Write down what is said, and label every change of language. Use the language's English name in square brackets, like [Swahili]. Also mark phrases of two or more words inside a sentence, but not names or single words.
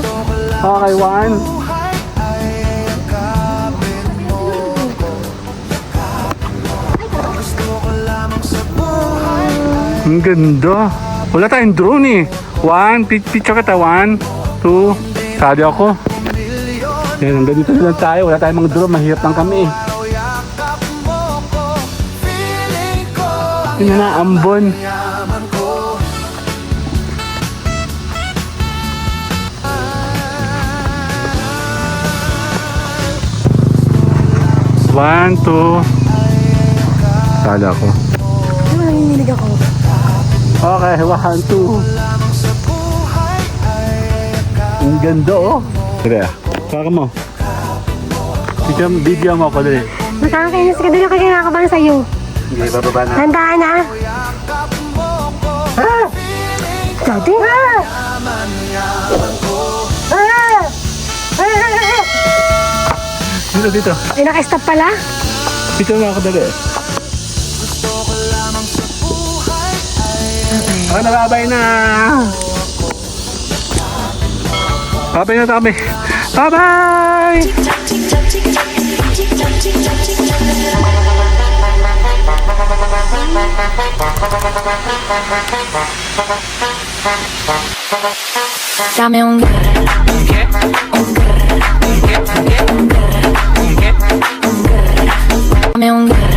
[Filipino] Okay, 1. Ang ganda. Wala tayong drone eh. 1, picture kita. 1, 2. Sadi ako. Yan, hanggang dito lang tayo. Wala tayong mga drone. Mahirap lang kami eh. Yun na, ambon. One, two. Sala ko. Ano nanginginig ako? Okay, 1, 2. Ang ganda oh. Dali ah. Saka mo. Video mo ako dali. Nakakainis ka din ako kinakabahan sa iyo. Hindi, bababa na. Handaan na. Ah! Daddy? Ah! Ah! Dito, dito. Ay, naka-stop pala? Dito na ako dali. Ah, nababay na. Babay na kami. Bye-bye! [Spanish] Dame un dame un